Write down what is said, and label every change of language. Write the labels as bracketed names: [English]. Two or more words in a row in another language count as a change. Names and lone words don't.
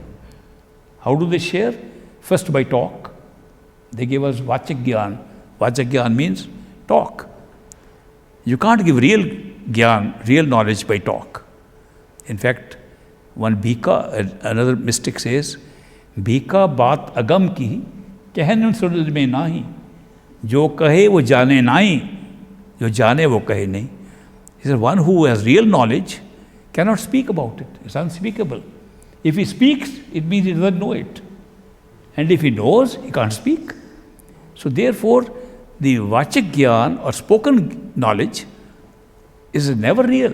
[English] How do they share? First by talk. They give us [Hindi] वाचक ज्ञान. वाचक ज्ञान [English] means talk. You can't give real Gyan, real knowledge by talk. In fact, one Bhika, another mystic says, [Hindi] भीखा बात अगम की, कहने सूरज में नहीं. जो कहे वो जाने नहीं, जो जाने वो कहे नहीं. [English] He said, one who has real knowledge cannot speak about it. It's unspeakable. If he speaks, it means he doesn't know it. And if he knows, he can't speak. So therefore, the [Hindi] वाचक ज्ञान [English] or spoken knowledge is never real.